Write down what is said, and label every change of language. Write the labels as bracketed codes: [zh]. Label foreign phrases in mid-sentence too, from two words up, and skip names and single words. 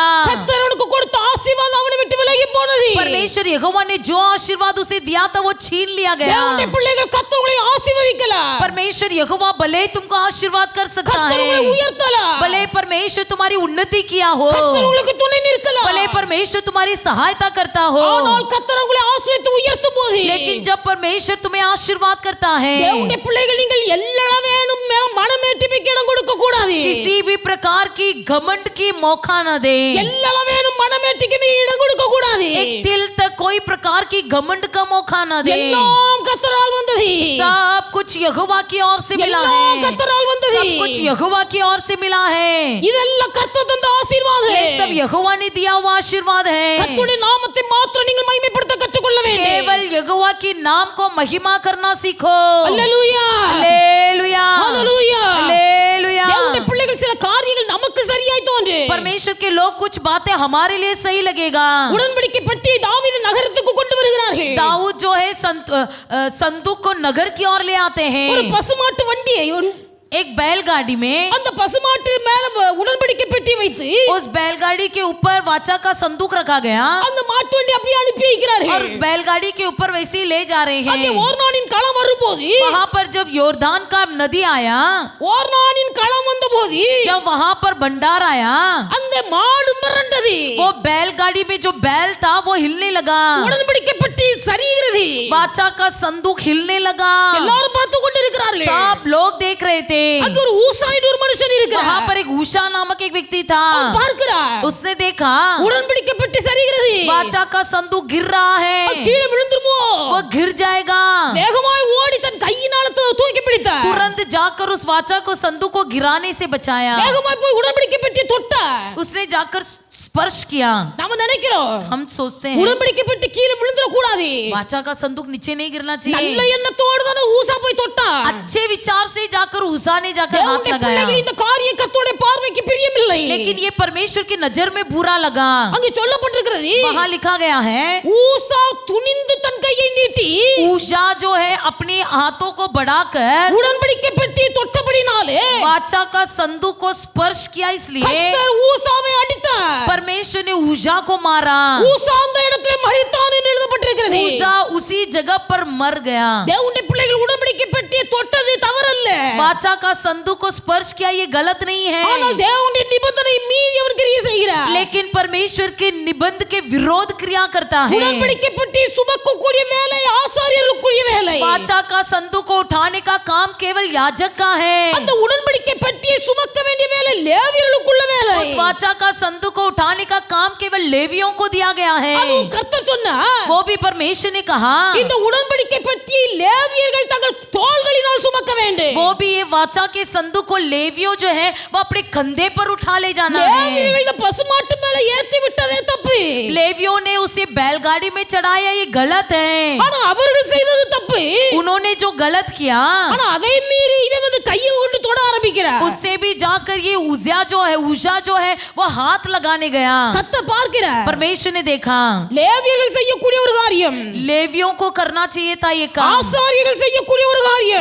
[ta] கர்த்தர் அவனுக்கு கொடுத்த ஆசீர்வாதம் அவனை விட்டு விலகி போனது. [hi] परमेश्वर यहोवा ने जो आशीर्वाद उसे दिया था वो छीन लिया गया। [ta] தேவனுடைய பிள்ளைகள் கர்த்தர் உங்களை ஆசீர்வதிக்கலாம். [hi] परमेश्वर यहोवा भले तुमको आशीर्वाद कर सकता [ta] கர்த்தர் உங்களை [hi] है, [ta] உயர்த்தலாம். [hi] भले परमेश्वर तुम्हारी उन्नति किया हो, [ta] கர்த்தர் உங்களுக்கு துணை நிற்கலாம். [hi] भले परमेश्वर तुम्हारी सहायता करता हो, [ta] ஆனால் கர்த்தர் உங்களை ஆசீர்வதித்து உயர்த்தும் போது [hi] लेकिन जब परमेश्वर तुम्हें आशीर्वाद करता है, [ta] தேவனுடைய பிள்ளைகள் நீங்கள் எல்லா வேணும் மனமேட்டிமைக்கு இடம் கொடுக்க கூடாது. [hi] किसी भी प्रकार की घमंड की मौका न दे। [ta] எல்லா வேணும் மனமேட்டிமைக்கு இடம் கொடுக்க கூடாது. [hi] एक दिल तक कोई प्रकार की घमंड का मौका न दे। [ta] எல்லாம் கர்த்தரால் வந்தது. [hi] सब कुछ यहोवा की ओर से मिला [ta] எல்லாம் [hi] है, [ta] கர்த்தரால் வந்தது. [hi] सब कुछ यहोवा की ओर से मिला है। [ta] இதெல்லாம் கர்த்தர் தந்த ஆசீர்வாதம். [hi] ये सब यहोवा ने दिया हुआ आशीर्वाद है। [ta] கர்த்தருடைய நாமத்தை மாத்திரம் நீங்கள் மகிமைப்படுத்த கற்றுக்கொள்ள வேண்டும். [hi] केवल यहोवा की नाम को महिमा करना सीखो। [ta] அல்லேலூயா, [hi] हालेलुया, [ta] அல்லேலூயா. [hi] हालेलुया। [ta] தேவனுடைய பிள்ளைகள் சில காரியங்கள் நமக்கு சரியாய் தோன்றும். [hi] परमेश्वर के लोग कुछ बातें हमारे लिए सही लगेगा। [ta] உடன்படிக்கை பெட்டியை தாவீது நகரத்துக்கு கொண்டு வருகிறார்கள். [hi] दाऊद जो है संदूक को नगर की ओर ले आते [ta] ஒரு [hi] हैं। [ta] பசுமாட்டு வண்டியை [hi] एक बैलगाड़ी में [ta] அந்த பசுமாட்டு மேல உடன்படிக்கை பெட்டி வைத்து [hi] उस बैलगाड़ी के ऊपर वाचा का संदूक रखा गया [ta] அந்த மாட்டு வண்டி அப்படியே அனுப்பி [hi] और [ta] வைக்கிறார்கள். [hi] उस बैलगाड़ी के ऊपर वैसे ही ले जा रहे [ta] அங்கே [hi] हैं। [ta] ஓர்னானின் களம் வரும்போது [hi] वहां पर जब योर्दान का नदी आया, [ta] ஓர்னானின் களம் வந்தபோது [hi] जब वहां पर भंडार आया, [ta] அந்த மாடு மிரண்டது. [hi] वो बैलगाड़ी में जो बैल था वो हिलने लगा, [ta] உடன்படிக்கை பெட்டி சரிகிறது. [hi] वाचा का संदूक हिलने लगा। [ta] எல்லாரும் பார்த்து கொண்டு இருக்கிறார்கள். [hi] सब लोग देख रहे थे। [ta] அங்க ஒரு ஊசாயின்னு ஒரு மனுஷன் [hi] वहां [ta] இருக்கிறார். [hi] पर एक उषा नामक एक व्यक्ति था। [ta] பார்க்கிறார். [hi] उसने देखा [ta] உடன்படிக்கை பெட்டி சரிகிறது. [hi] वाचा का संदूक गिर रहा है, [ta] கீழே விழுந்துருமோ? [hi] वो गिर जाएगा। [ta] வேகமாய் ஓடி தன் கையினால தூக்கி பிடித்தார். [hi] तुरंत जाकर उस वाचा को संदूक को गिराने से बचाया। [ta] வேகமாய் போய் உடன்படிக்கை பெட்டியை தொட்டார். [hi] उसने जाकर स्पर्श किया। [ta] நாம நினைக்கிறோம் [hi] हम सोचते हैं [ta] உடன்படிக்கை பெட்டி கீழே விழுந்துற கூடாது. [hi] वाचा का संदूक नीचे नहीं गिरना [ta] நல்ல [hi] चाहिए। [ta] எண்ணத்தோடு தான ஊசா போய் தொட்டார். [hi] अच्छे विचार से जाकर उषा ने जाकर हाथ [ta] தேவனுடைய [hi] लगाया, [ta] பிள்ளைகள் இந்த காரியம் கர்த்தருடைய பார்வைக்கு பிரியமில்லை. [hi] लेकिन ये परमेश्वर की नजर में बुरा लगा। [ta] அங்கே சொல்லப்பட்டிருக்கிறது, [hi] वहां लिखा गया है, [ta] ஊசா துணிந்து தன் கையை நீட்டி [hi] उषा जो है अपने हाथों को बढ़ाकर [ta] உடன்படிக்கை பெட்டியை தொட்டபடினாலே [hi] वाचा का संदूक को स्पर्श किया, इसलिए [ta] கர்த்தர் ஊசாவை அடித்தார். [hi] परमेश्वर ने उषा को मारा। [ta] ஊசா அந்த இடத்திலே மரித்தான் என்று எழுதப்பட்டிருக்கிறது. [hi] उषा उसी जगह पर मर गया। [ta] தேவனுடைய பிள்ளைகள் உடன்படிக்கை பெட்டியை தொட்டது தவறல்ல. அல்ல. [hi] वाचा का संदूक को स्पर्श किया ये गलत नहीं है, [ta] ஆனால் தேவனுடைய நிபந்தனை மீறி அவன் கிரியை செய்கிறார். [hi] लेकिन परमेश्वर के निबंध के विरोध क्रिया करता है। [ta] உடன்படிக்கை பெட்டி சுமக்கக்கூடிய வேலை ஆசாரியர்களுக்குரிய வேலை. [hi] वाचा का संदूक को उठाने का काम केवल याजक का है, [ta] அந்த உடன்படிக்கை பெட்டியை சுமக்க வேண்டிய வேலை லேவியர்களுக்குள்ள வேலை. [hi] उस वाचा का संदूक को उठाने का काम केवल लेवियों को दिया गया है। [ta] அதுவும் கர்த்தர் சொன்னார், [hi] वो भी परमेश्वर ने कहा [ta] இந்த உடன்படிக்கை பெட்டியை லேவியர்கள் தங்கள் தோள்களினால் சுமக்க வேண்டும். [hi] वो भी ये वाचा के संदूक को लेवियों जो है वो अपने कंधे पर उठा ले जाना है। [ta] லேவியர்கள் இந்த பசுமாட்டு மேல ஏத்தி விட்டதே தப்பு. [hi] लेवियों ने उसे बैलगाड़ी में चढ़ाया ये गलत है, [ta] ஆனா அவர்கள் செய்தது தப்பு. [hi] उन्होंने जो गलत किया [ta] ஆனா அதை மீறி இவன் வந்து கையை கொண்டு தொட ஆரம்பிக்கிறார். [hi] उससे भी जाकर ये उजा जो है वो हाथ लगाने गया। [ta] கர்த்தர் பார்க்கிறார், [hi] परमेश्वर ने देखा [ta] லேவியர்கள் செய்யக்கூடிய ஒரு காரியம், [hi] लेवियों को करना चाहिए था ये काम, [ta] ஆசாரியர்கள் செய்யக்கூடிய ஒரு காரியம்.